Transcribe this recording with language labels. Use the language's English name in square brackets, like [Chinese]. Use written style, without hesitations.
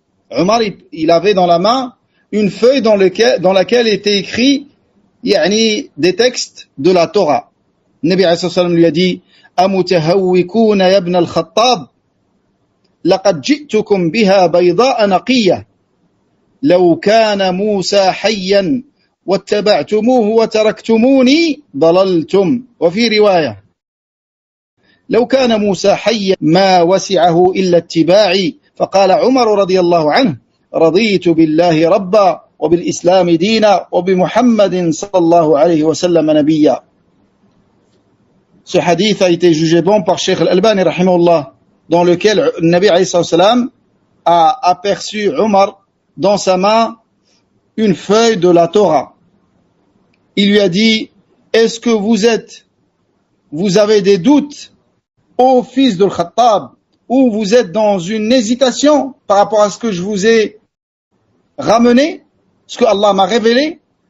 [French] Omar, il avait dans la main une feuille dans laquelle était écrit des textes de la Torah. Le Nabi alayhi salatu wassalam lui a dit [Arabic] Amutahawwikuna ya ibn al-Khattab لقد جئتكم بها بيضاء نقية لو كان موسى حيا واتبعتموه وتركتموني ضللتم. وفي رواية لو كان موسى حيا ما وسعه إلا اتباعي. فقال عمر رضي الله عنه رضيت بالله ربا وبالإسلام دينا وبمحمد صلى الله عليه وسلم نبيا. [French] Ce hadith a été jugé bon par Cheikh Al-Albani rahimahullah, dans lequel le Nabi alayhi salam a aperçu Omar dans sa main une feuille de la Torah. Il lui a dit: est-ce que vous avez des doutes, ô fils de Khattab, ou vous êtes dans une hésitation par rapport à ce que je vous ai ramené, ce que Allah m'a révélé?